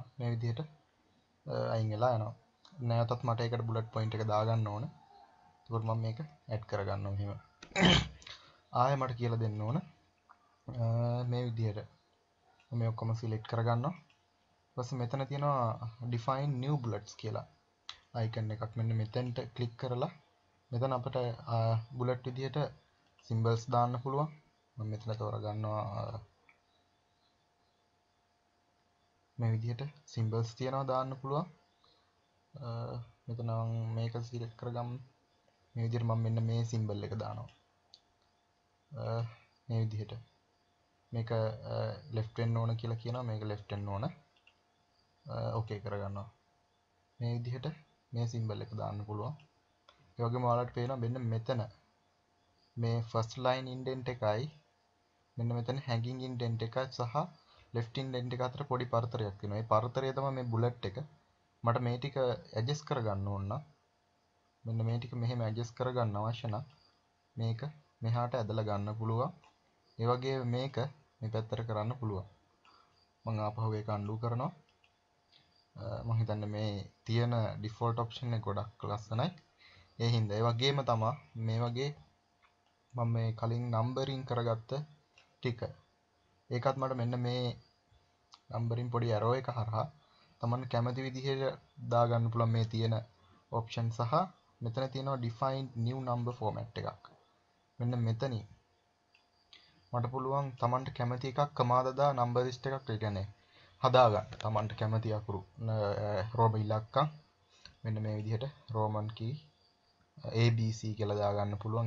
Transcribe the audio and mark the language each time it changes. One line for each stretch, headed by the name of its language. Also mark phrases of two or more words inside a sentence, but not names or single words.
Sinhala: මේ විදිහට අයින් වෙලා යනවා. නැවතත් මට ඒකට
English: bullet point
Sinhala: එක දාගන්න ඕන. ඒකෝට මම මේක ඇඩ් කරගන්නවා මෙහෙම. ආයෙ මට කියලා දෙන්න ඕන මේ විදිහට. මම මේ ඔක්කොම සිලෙක්ට් කරගන්නවා. ඊට පස්සේ මෙතන තියෙනවා
English: define new bullets
Sinhala: කියලා අයිකන් එකක්. මෙන්න මෙතෙන්ට ක්ලික් කරලා මෙතන අපිට බුලට් විදිහට symbols දාන්න පුළුවන්. මම මෙතන තෝරගන්නවා මේ විදිහට symbols තියනවා දාන්න පුළුවන්. මෙතන මේක සිලෙක්ට් කරගමු. මේ විදිහට මම මෙන්න මේ symbol එක දානවා. මේ විදිහට මේක left වෙන්න ඕන කියලා කියනවා. මේක left වෙන්න ඕන. ඕකේ කරගන්නවා. මේ විදිහට මේ symbol එක දාන්න පුළුවන්. ඒ වගේම ඔයාලට පේනවා මෙන්න මෙතන මේ
English: first line indent
Sinhala: එකයි මෙන්න මෙතන
English: hanging indent
Sinhala: එකයි සහ
English: left indent
Sinhala: එක අතර පොඩි පරතරයක් තියෙනවා. ඒ පරතරය තමයි මේ බුලට් එක. මට මේ ටික ඇඩ්ජස්ට් කරගන්න ඕන නම් මෙන්න මේ ටික මෙහෙම ඇඩ්ජස්ට් කරගන්න අවශ්‍ය නම් මේක මෙහාට ඇදලා ගන්න පුළුවන්. ඒ වගේ මේක මේ පැත්තට කරන්න පුළුවන්. මම ආපහු ඒක undo කරනවා. මම හිතන්නේ මේ තියෙන
English: default option
Sinhala: එක ගොඩක් ලස්සනයි. ඒ හින්දා ඒ වගේම තමයි මේ වගේ මම මේ කලින් නම්බරින් කරගත්ත ටික. ඒකත් මට මෙන්න මේ නම්බරින් පොඩි arrow එක හරහා තමන් කැමති විදිහට දාගන්න පුළුවන් මේ තියෙන option සහ මෙතන තියෙනවා
English: define new number format
Sinhala: එකක්. මෙන්න මෙතනින් මට පුළුවන් තමන්ට කැමති එකක් කමාද දා
English: number list
Sinhala: එකක් ඒ කියන්නේ හදාගන්න. තමන්ට කැමති අකුරු රෝම ඉලක්කම් මෙන්න මේ විදිහට
English: roman key ABC
Sinhala: කියලා දාගන්න පුළුවන්.